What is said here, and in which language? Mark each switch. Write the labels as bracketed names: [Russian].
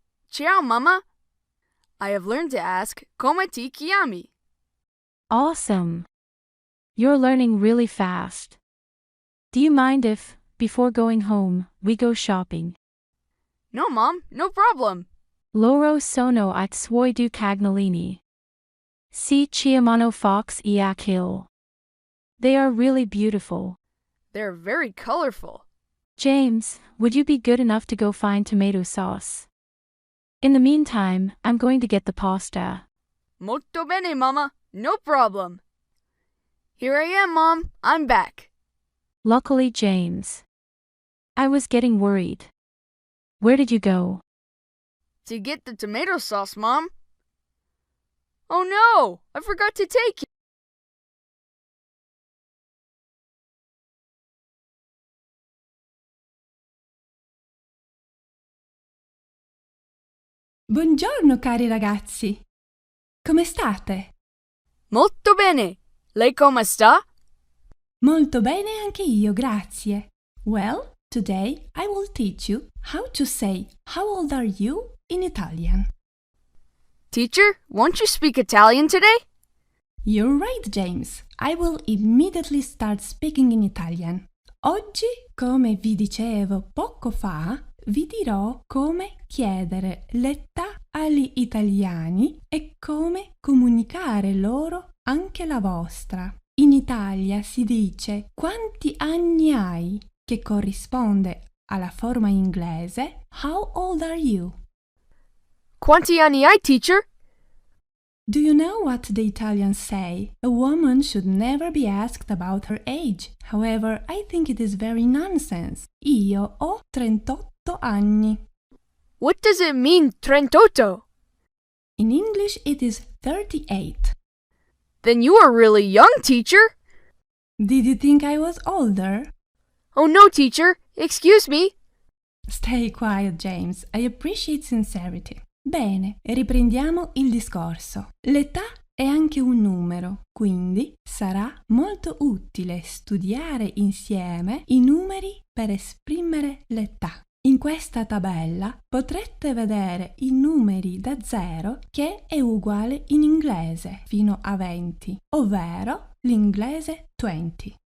[English] Ciao, Mama. I have learned to ask [Italian] come ti chiami. [English] Awesome. You're learning really fast. Do you mind if, before going home, we go shopping? No, Mom, no problem. [Italian] Loro sono I suoi due cagnolini. Si chiamano Fox e Achille. [English] They are really beautiful. They're very colorful. James, would you be good enough to go find tomato sauce? In the meantime, I'm going to get the pasta. [Italian] Molto bene, Mama. [English] No problem. Here I am, Mom. I'm back. Luckily, James. I was getting worried. Where did you go? To get the tomato sauce, Mom. Oh no! I forgot to take it. [Italian] Buongiorno cari ragazzi. Come state? Molto bene. Lei come sta? Molto bene anche io, grazie. [English] Well, today I will teach you how to say how old are you in Italian. Teacher, won't you speak Italian today? You're right, James. I will immediately start speaking in Italian. [Italian] Oggi, come vi dicevo poco fa, vi dirò come chiedere l'età agli italiani e come comunicare loro anche la vostra. In Italia si dice quanti anni hai, che corrisponde alla forma inglese [English] How old are you? [Italian] Quanti anni hai, teacher? [English] Do you know what the Italians say? A woman should never be asked about her age. However, I think it is very nonsense. Io ho 38 anni. What does it mean, 38? In English, it is 38. Then you are really young, teacher. Did you think I was older? Oh no, teacher. Excuse me. Stay quiet, James. I appreciate sincerity. [Italian] Bene, riprendiamo il discorso. L'età è anche un numero, quindi sarà molto utile studiare insieme i numeri per esprimere l'età. In questa tabella potrete vedere i numeri da 0 che è uguale in inglese fino a 20, ovvero l'inglese 20.